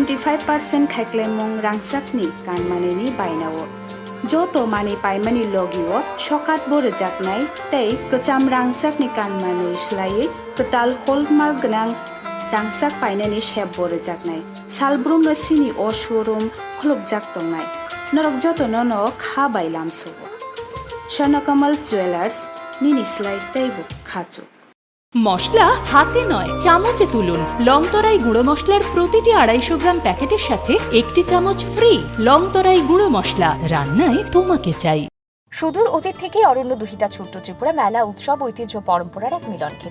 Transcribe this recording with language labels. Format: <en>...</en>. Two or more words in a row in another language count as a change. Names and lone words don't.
<trp>25% खाइक्लाइमुं रांगचाकनि कानमानैनि बायनाव जत मानि पाइमानि लगिओ सकात बोर जाकनाय तै कचाम रांगचाकनि कानमानै स्लायै कताल हलमार्क गोनां रांगचाक पाइनानि शेप बोर जाकनाय सालब्रुम नसिनि अ शोरूम खलक जाक दंनाय नरक जत नन खा बायलामसो स्वर्णकमल ज्वेलार्स निनि स्लाइ तैबो खाचो</trp> <bn>মশলা হাতে নয় চামচে তুলুন। লং তরাই গুঁড়ো মশলার প্রতিটি 250 গ্রাম প্যাকেটের সাথে 1টি চামচ ফ্রি। লং তরাই গুঁড়ো মশলা, রান্নায় তোমাকে চাই। সুদূর অতীত থেকে অরণ্য দুহিতা ছোট্ট ত্রিপুরা মেলা উৎসব ঐতিহ্য পরম্পরার এক মিলন ক্ষেত্র।</bn>